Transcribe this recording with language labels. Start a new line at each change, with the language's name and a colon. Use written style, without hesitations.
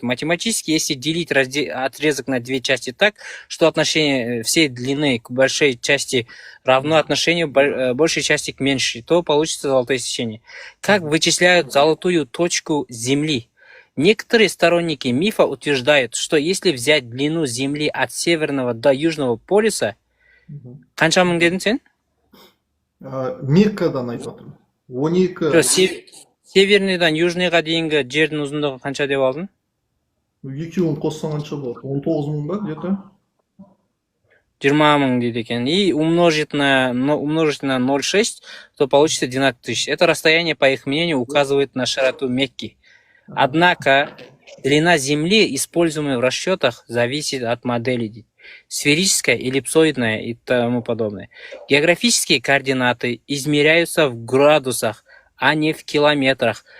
Russian: Математически, если делить отрезок на две части так, что отношение всей длины к большой части равно отношению большей части к меньшей, то получится золотое сечение. Как вычисляют золотую точку Земли? Некоторые сторонники мифа утверждают, что если взять длину Земли от Северного до Южного полюса,
Kazakh: қанша мың дедің сен? Меккадан айтып жатырмын. 12. Северныйдан южныйға дейінгі жердің ұзындығы қанша деп алдың? Екеуін қоссаң қанша болады? 19 мың ба, где-то? 20 мың дейді екен.
Russian: И умножить на 0,6, то получится 12 тысяч. Это расстояние, по их мнению, указывает на широту Мекки. Однако длина Земли, используемая в расчетах, зависит от модели. Сферическая, эллипсоидная и тому подобное. Географические координаты измеряются в градусах, а не в километрах.